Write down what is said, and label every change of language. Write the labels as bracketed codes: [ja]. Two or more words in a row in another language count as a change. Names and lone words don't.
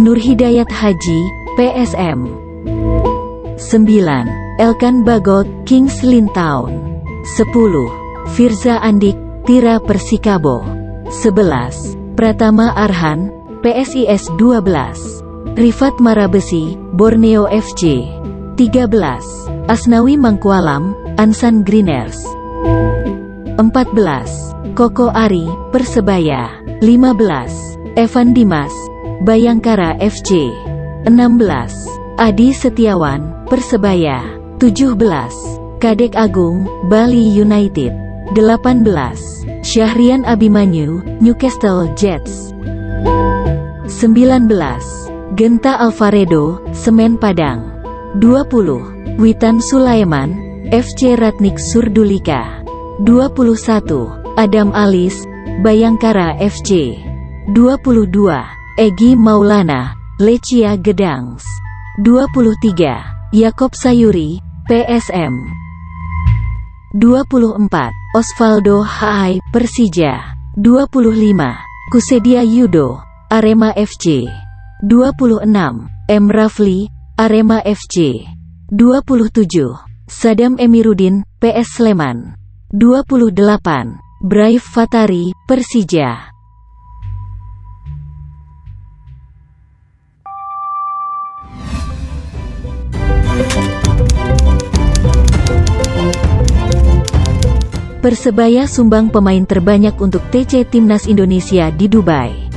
[id] Nur Hidayat Haji, PSM. 9. Elkan Bagot, Kings Lintown. 10. Firza Andik, Tira Persikabo. 11. Pratama Arhan, PSIS 12. Rifat Marabesi, Borneo FC. 13. Asnawi Mangkualam, Ansan Greeners. 14. Koko Ari, Persebaya. 15. Evan Dimas, Bayangkara FC. 16. Adi Setiawan, Persebaya. 17. Kadek Agung, Bali United. 18. Syahrian Abimanyu, Newcastle Jets. 19. Genta Alvaredo, Semen Padang. 20. Witan Sulaiman, FC Ratnik Surdulika. 21. Adam Alis, Bayangkara FC. 22. Egy Maulana, Lechia Gedangs. 23. Yakob Sayuri, PSM. 24. Osvaldo Hai, Persija. 25. Kusedia Yudo, Arema FC. 26. M. Rafli, Arema FC. 27. Sadam Emiruddin, PS Sleman. 28. Braif Fatari, Persija. Persebaya sumbang pemain terbanyak untuk TC Timnas Indonesia di Dubai.